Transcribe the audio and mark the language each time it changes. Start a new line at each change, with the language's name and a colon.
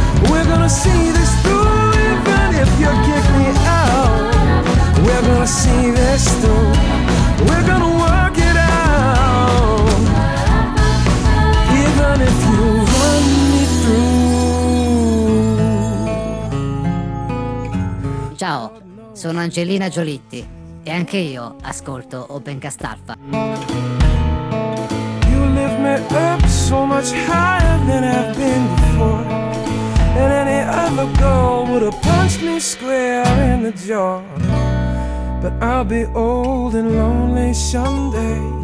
English: We're gonna see this through, even if you kick me out. We're gonna see this through. We're gonna work it out, even if you run me through.
Italian: Ciao, sono Angelina Giolitti e anche io ascolto Opencast Alpha.
English: Up so much higher than I've been before, and any other girl would have punched me square in the jaw. But I'll be old and lonely someday.